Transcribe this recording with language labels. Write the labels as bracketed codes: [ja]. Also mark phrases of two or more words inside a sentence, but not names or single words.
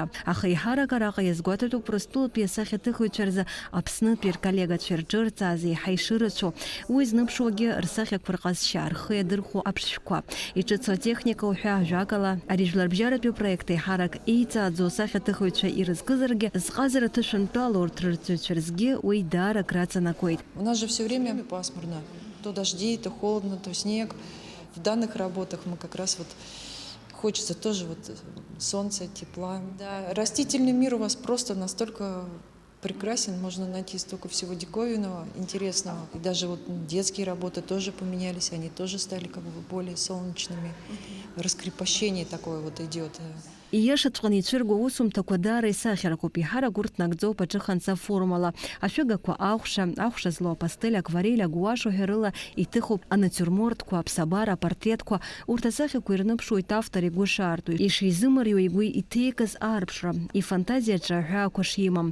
[ab] Аха еиҳарак араҟа иазгәаҭатәуп Урыстәылатәи асахьаҭыхыҩцәа рзы Аԥснытәи рколлегацәа ирҿырҵааз еиҳа ишырацәоу, уи знымԥшуагьы рсахьақәа рҟазшьа, рхы иадырхәо аԥшшәқәа, иҿыцу атехника уҳәа ажәакала, ари жәларбжьаратәи проект еиҳарак еиҵааӡо асахьаҭыхыҩцәа ирызкызаргьы зҟазара ҭышәантәала урҭ рырҵаҩцәа рзгьы уи даарак раҵанакуеит. [ru] У нас же все время пасмурно. То дожди, то холодно, то снег. В данных работах мы как раз вот хочется тоже вот солнца, тепла. Да, растительный мир у вас просто настолько прекрасен, можно найти столько всего диковинного, интересного. И даже вот детские работы тоже поменялись, они тоже стали как бы более солнечными. Раскрепощение такое вот идет. [ab] Ииашаҵәҟьан ицәырго аусумҭақәа даара исахьарақәоуп, иҳарак урҭ нагӡоуп аҿыханца формала. Ашәыгақәа ахәша злоу апастель, акварель, агуаш уҳәа иҭыхуп анатюрморттқәа, аԥсабара, апортреҭқәа. Урҭ асахьақәа ирныԥшуеит автор игәы шаарту, ишизымариоу игәы иҭеикыз аарԥшра, ифантазиаҿы аҳәаақәа шимам.